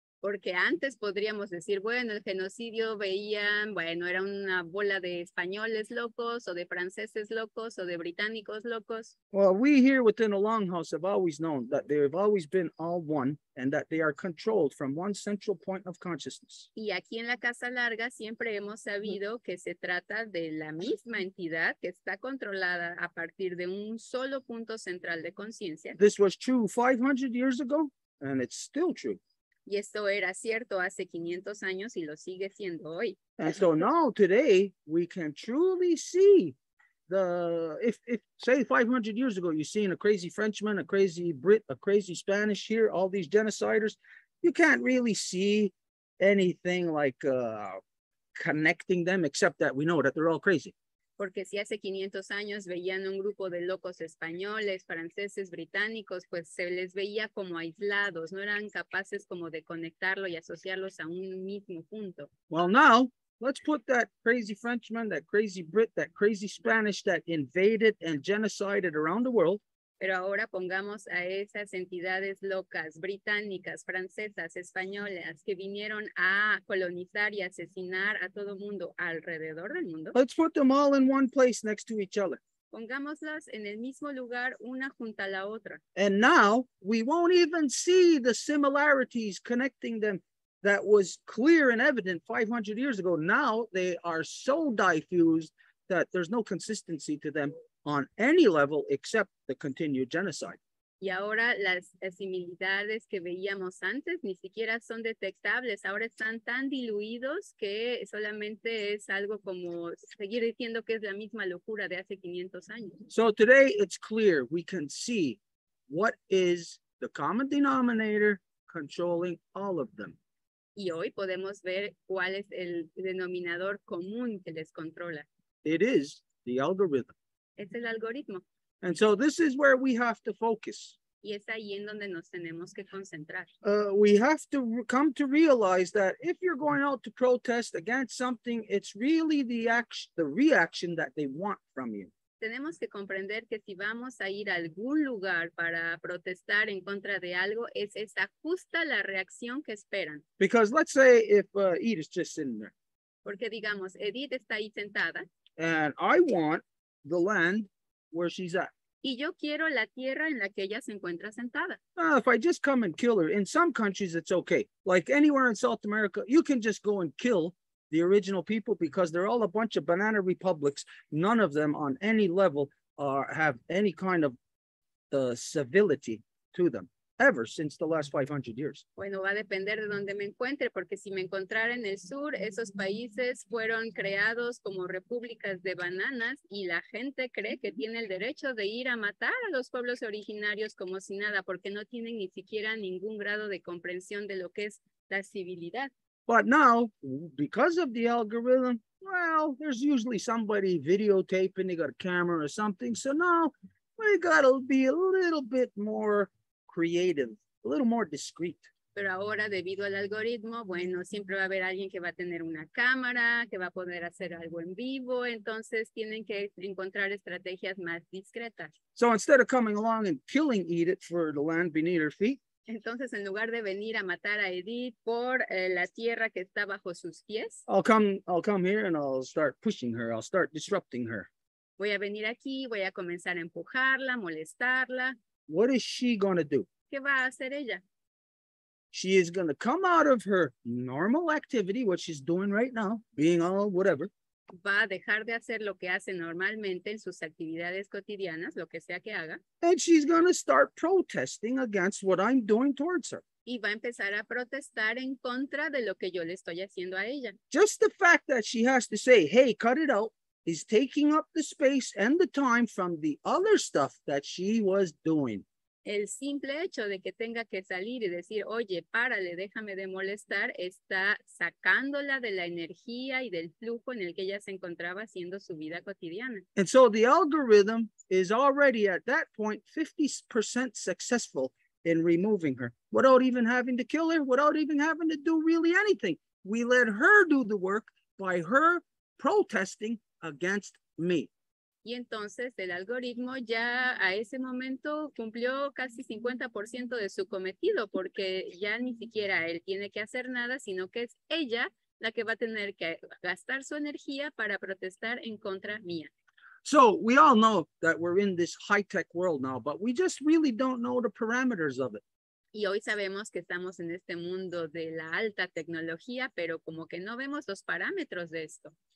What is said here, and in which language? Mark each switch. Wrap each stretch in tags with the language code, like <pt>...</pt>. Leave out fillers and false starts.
<es>Porque antes podríamos decir, bueno, el genocidio veían, bueno, era una bola de españoles locos o de franceses locos o de británicos locos.</es> <en>Well, we here within the Longhouse have always known that they have always been all one and that they are controlled from one central point of consciousness.</en> <es>Y aquí en la Casa Larga siempre hemos sabido que se trata de la misma entidad que está controlada a partir de un solo punto central de conciencia.</es> <en>This was true 500 years ago, and it's still true.</en> <es>Y esto era cierto hace 500 años y lo sigue siendo hoy.</es> <en>And so now today we can truly see if say 500 years ago, you've seen a crazy Frenchman, a crazy Brit, a crazy Spanish here, all these genociders, you can't really see anything like connecting them except that we know that they're all crazy.</en> <es>Porque si hace 500 años veían un grupo de locos españoles, franceses, británicos, pues se les veía como aislados, no eran capaces como de conectarlo y asociarlos a un mismo punto.</es> <en>Well, now, let's put that crazy Frenchman, that crazy Brit, that crazy Spanish that invaded and genocided around the world.</en> <es>Pero ahora pongamos a esas entidades locas, británicas, francesas, españolas, que vinieron a colonizar y asesinar a todo mundo alrededor del mundo.</es> <en>Let's put them all in one place next to each other.</en> <es>Pongámoslas en el mismo lugar, una junto a la otra.</es> <en>And now we won't even see the similarities connecting them that was clear and evident 500 years ago. Now they are so diffused that there's no consistency to them on any level except the continued genocide.</en> <es>Y ahora las similitudes que veíamos antes ni siquiera son detectables. Ahora están tan diluidos que solamente es algo como seguir diciendo que es la misma locura de hace 500 años.</es> <en>So today it's clear we can see what is the common denominator controlling all of them.</en> <es>Y hoy podemos ver cuál es el denominador común que les controla.</es> <en>It is the algorithm.</en> <es>Es el algoritmo.</es> <en>And so this is where we have to focus.</en> <es>Y es ahí en donde nos tenemos que concentrar.</es> <en>We have to come to realize that if you're going out to protest against something, it's really the reaction that they want from you.</en> <es>Tenemos que comprender que si vamos a ir a algún lugar para protestar en contra de algo, es esa justa la reacción que esperan.</es> <en>Because let's say if Edith's just sitting there.</en> <es>Porque digamos, Edith está ahí sentada.</es> <en>And I want the land where she's at.</en> <es>Y yo quiero la tierra en la que ella se encuentra sentada.</es> <en>If I just come and kill her, in some countries it's okay. Like anywhere in South America, you can just go and kill the original people because they're all a bunch of banana republics. None of them on any level have any kind of civility to them ever since the last 500 years.</en> <es>Bueno, va a depender de donde me encuentre, porque si me encontrara en el sur, esos países fueron creados como repúblicas de bananas y la gente cree que tiene el derecho de ir a matar a los pueblos originarios como si nada, porque no tienen ni siquiera ningún grado de comprensión de lo que es la civilidad.</es> <en>But now, because of the algorithm, well, there's usually somebody videotaping, they got a camera or something. So now we got to be a little bit more creative, a little more discreet.</en> <es>Pero ahora, debido al algoritmo, bueno, siempre va a haber alguien que va a tener una cámara, que va a poder hacer algo en vivo, entonces tienen que encontrar estrategias más discretas.</es> <en>So instead of coming along and killing Edith for the land beneath her feet,</en> <es>Entonces, en lugar de venir a matar a Edith por la tierra que está bajo sus pies,</es> <en>I'll come here and I'll start pushing her. I'll start disrupting her.</en> <es>voy a venir aquí, voy a comenzar a empujarla, molestarla.</es> <en>What is she going to do?</en> <es>¿Qué va a hacer ella?</es> <en>She is going to come out of her normal activity, what she's doing right now, being all whatever.</en> <es>Va a dejar de hacer lo que hace normalmente en sus actividades cotidianas, lo que sea que haga,</es> <en>And she's going to start protesting against what I'm doing towards her.</en> <es>y va a empezar a protestar en contra de lo que yo le estoy haciendo a ella.</es> <en>Just the fact that she has to say, hey, cut it out, is taking up the space and the time from the other stuff that she was doing.</en> <es>El simple hecho de que tenga que salir y decir, oye, párale, déjame de molestar, está sacándola de la energía y del flujo en el que ella se encontraba haciendo su vida cotidiana.</es> <en>And so the algorithm is already at that point 50% successful in removing her without even having to kill her, without even having to do really anything. We let her do the work by her protesting against me.</en> <es>Y entonces el algoritmo ya a ese momento cumplió casi 50% de su cometido, porque ya ni siquiera él tiene que hacer nada, sino que es ella la que va a tener que gastar su energía para protestar en contra mía.</es> <en>So we all know that we're in this high-tech world now, but we just really don't know the parameters of it.</en> <es>Y hoy sabemos que estamos en este mundo de la alta tecnología, pero como que no vemos los parámetros de esto.</es>